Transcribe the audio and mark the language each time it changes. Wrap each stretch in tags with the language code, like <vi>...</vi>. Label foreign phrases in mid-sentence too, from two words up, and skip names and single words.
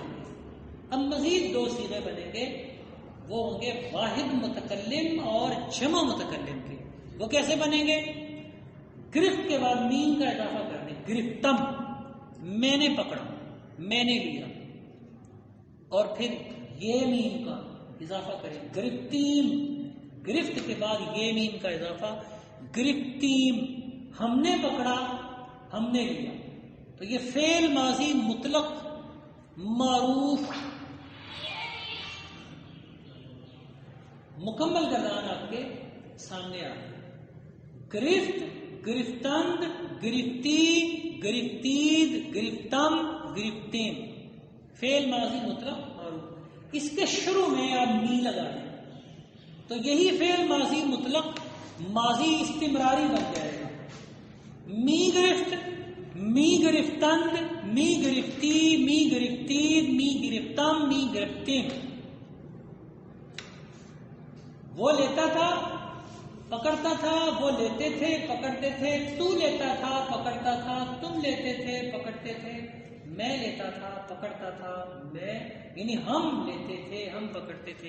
<ur>اب مزید دو صیغے بنیں گے، وہ ہوں گے واحد متکلم اور جمع متکلم کے. وہ کیسے بنیں گے؟ گرفت کے بعد میم کا اضافہ کر دیں، گرفتم، میں نے پکڑا، میں نے لیا، اور پھر یہ میم کا اضافہ کریں، گرفتیم، گرفت کے بعد یہ میم کا اضافہ، گرفتیم، ہم نے پکڑا ہم نے لیا. تو یہ فعل ماضی مطلق معروف مکمل گردان آپ کے سامنے آ گئی.</ur> <fa>گرفت، گرفتند، گرفتی، گرفتید، گرفتم، گرفتین، فعل ماضی مطلق معروف.</fa> <ur>اس کے شروع میں آپ می لگا دیں تو یہی فعل ماضی مطلق ماضی استمراری بن جائے گا.</ur> <fa>می گرفت، می گرفتند، می گرفتی، می گرفتید، می گرفتم، می گرفتین.</fa> <ur>وہ لیتا تھا پکڑتا تھا، وہ لیتے تھے پکڑتے تھے، تو لیتا تھا پکڑتا تھا، تم لیتے تھے پکڑتے تھے، میں لیتا تھا پکڑتا تھا، میں یعنی ہم لیتے تھے ہم پکڑتے تھے.</ur>